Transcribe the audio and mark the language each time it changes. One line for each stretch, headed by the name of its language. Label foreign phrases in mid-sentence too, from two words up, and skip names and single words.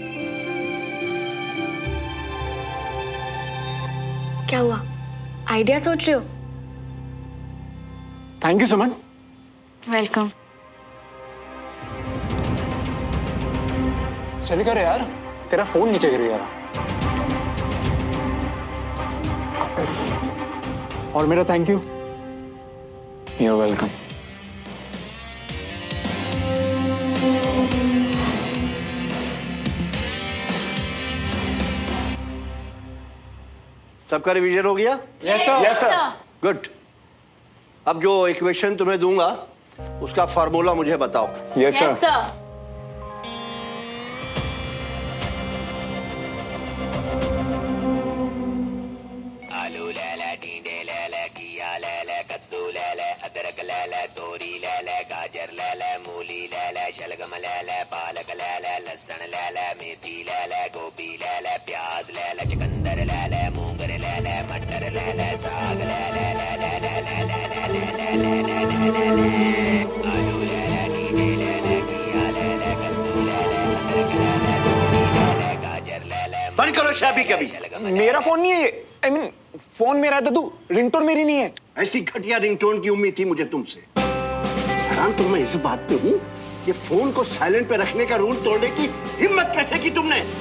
Hindi: क्या हुआ, आइडिया सोच रहे हो?
English: thank you सुमन। वेलकम।
Hindi: चली कर यार, तेरा फोन नीचे गिर गया। और मेरा
English: thank you. You're welcome.
Hindi: सबका रिवीजन हो गया?
English: Yes sir. Yes sir. गुड।
Hindi: अब जो इक्वेशन तुम्हें दूंगा उसका फार्मूला मुझे बताओ।
English: Yes sir.
Hindi: आलू ले ले, टींडे ले ले, घिया ले ले, कद्दू ले ले, अदरक ले ले, तोरी ले ले, गाजर ले ले, मूली ले ले, शलगम ले ले, पालक ले ले, लहसुन ले ले, मेथी ले ले, गोभी ले ले, प्याज ले ले, चुकंदर ले ले, मूंगर ले ले, मटर ले ले, साग ले ले ले ले ले ले ले ले ले ले ले ले ले। आलू ले ले, टींडे ले ले, घिया ले ले, कद्दू ले ले, अदरक ले ले, तोरी ले ले, गाजर ले ले। बंद करो शाबी कभी। मेरा फोन नहीं है ये।
English: I mean,
Hindi: फोन मेरा है तो तू, रिंगटोन मेरी नहीं है। ऐसी घटिया रिंगटोन की उम्मीद थी मुझे तुमसे। हैरान तो मैं इस बात पे हूँ, ये फोन को साइलेंट पे रखने का रूल तोड़ने की हिम्मत कैसे की तुमने?